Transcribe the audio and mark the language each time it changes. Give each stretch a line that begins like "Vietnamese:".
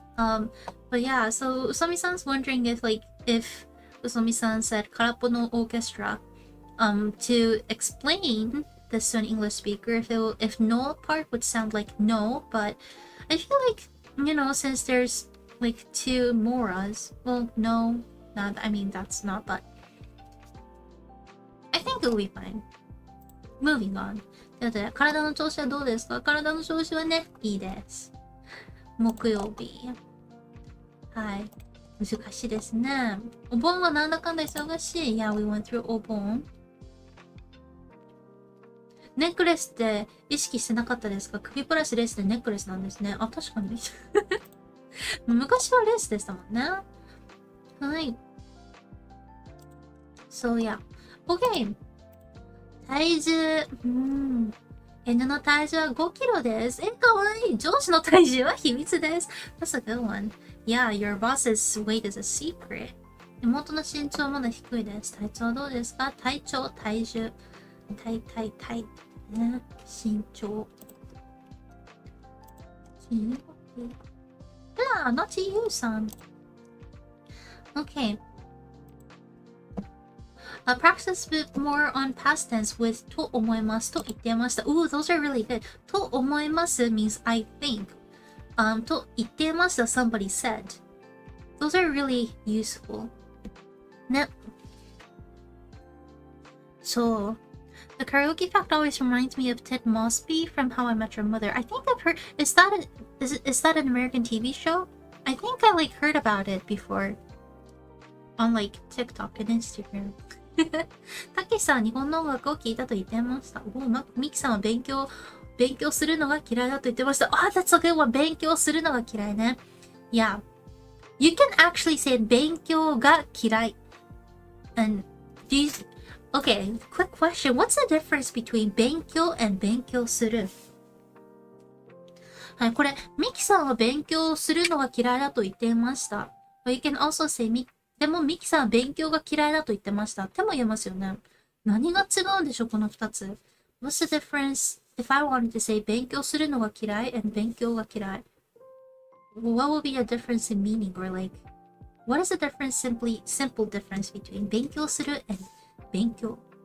English: But yeah, so Usami-san's wondering if Usami-san said Karappo no orchestra to explain this to an English speaker, if no part would sound like no, but I feel like, you know, since there's like two moras, well, no, not, I mean, that's not, but I think it'll be fine. Moving on.
Japanese: ということで、体の調子はどうですか？体の調子はね、いいです。木曜日。はい。難しいですね。お盆はなんだかんだ忙しい。
English: Yeah, we went through お盆。
Japanese: ネックレスって意識してなかったですか？首プラスレースでネックレスなんですね。あ、確かに。昔はレースでしたもんね。はい。
English: So yeah. Okay. 体重。
Japanese: 犬の体重は5キロです。かわいい。上司の体重は秘密です。
English: That's a good one. Yeah, your boss's weight is a secret.
Japanese: 妹の身長はまだ低いです。体調はどうですか？体調、体重。体。ね、身長。
English: Yeah, not to you, son. Okay. Practice a bit more on past tense with
Japanese: と思いますと言ってました。
English: Ooh, those are really good.
Japanese: と思います
English: means I think.
Japanese: と言ってました
English: somebody said. Those are really useful.
Japanese: ね。そう。
English: The karaoke fact always reminds me of Ted Mosby from How I Met Your Mother. I think I've heard. Is that an American TV show? I think I like heard about it before on like TikTok and Instagram.
Japanese: たけしさんは日本の音楽を聴いたと言ってました。ミキさんは勉強するのが嫌いだと言ってました。
English: Ah, that's a good one.
Japanese: 勉強するのが嫌いね。
English: Yeah. You can actually say
Japanese: 勉強が嫌い.
English: And okay, quick question. What's the difference between 勉強 and 勉強する？
Japanese: はい、これ、ミキさんは勉強するのが嫌いだと言っていました。
English: But you can also say
Japanese: でもミキさんは勉強が嫌いだと言ってました。っても言えますよね。何が違うんでしょう、この二つ。
English: What's the difference if I wanted to say
Japanese: 勉強するのが嫌い
English: and
Japanese: 勉強が嫌い？
English: What would be a difference in meaning or like, what is the difference, simple difference between 勉強する and 勉強？